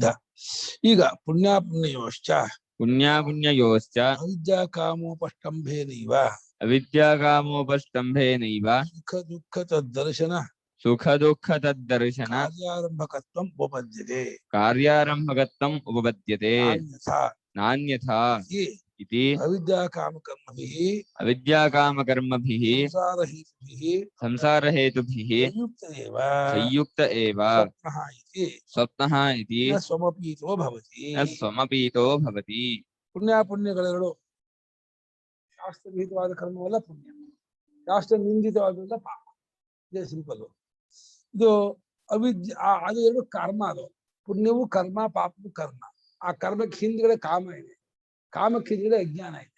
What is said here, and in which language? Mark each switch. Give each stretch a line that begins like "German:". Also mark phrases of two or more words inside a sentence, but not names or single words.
Sanskrit: ಈಗ ಪುಣ್ಯಾಪುಣ್ಯೋಶ್ಚ ಅವಿದ್ಯಾ ಕಾಮೋಪಷ್ಟಂಭೇನೈವ ಸುಖ ದುಃಖ ತದ್ದರ್ಶನ ಕಾರ್ಯಾರಂಭಕತ್ವಂ ಉಪಪದ್ಯತೆ ನಾನ್ಯಥಾ ಇತಿ ಅವಿದ್ಯಾ ಕಾಮಕರ್ಮಭಿಃ ಸಂಸಾರ ಹೇತುಭಿಃ ಸಂಯುಕ್ತ ಏವ ಸ್ವಪ್ನಃ ಇತಿ ಸ್ವಮಪೀತೋ ಭವತಿ.
Kannada: ಪುಣ್ಯಾಪುಣ್ಯಗಳೆರಡು ಶಾಸ್ತ್ರವಿಹಿತವಾದ ಕರ್ಮವಲ್ಲ ಪುಣ್ಯ, ಶಾಸ್ತ್ರ ನಿಂದಿತವಾದ ಪಾಪ. ಇದೇ ಸಿಂಪಲ್. ಇದು ಅವಿದ್ಯೆ, ಅದು ಎರಡು ಕರ್ಮ. ಅದು ಪುಣ್ಯವು ಕರ್ಮ, ಪಾಪವು ಕರ್ಮ. ಆ ಕರ್ಮಕ್ಕೆ ಹಿಂದ್ಗಡೆ ಕಾಮ ಇದೆ, ಕಾಮಕ್ಕೆ ಹಿಂದ್ಗಡೆ ಅಜ್ಞಾನ ಇದೆ.